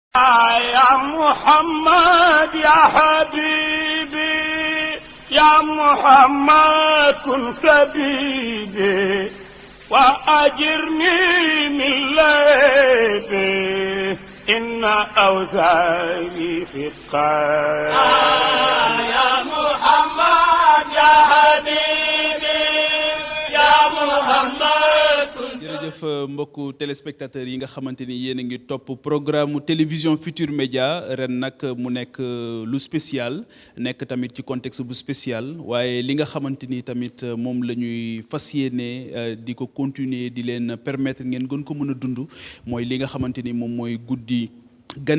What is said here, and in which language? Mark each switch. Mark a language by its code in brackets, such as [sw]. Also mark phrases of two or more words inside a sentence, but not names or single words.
[ar] يا محمد يا حبيبي يا محمد كن طبيبي وأجرني من ليبي إن أوزاري في القلب يا محمد يا حبيبي يا محمد. [wo] jërëjëf mbokku téléspectateurs yi nga xamante ni yéen a ngi topp [fr] programme télévision [wo] Futur Média ren nag mu nekk lu spécial nekk tamit ci contexte bu spécial waaye li nga xamante ni tamit moom la ñuy fas yéene di ko continuer di leen permettre ngeen gën ko mën a dund mooy li nga xamante ni moom mooy guddi gane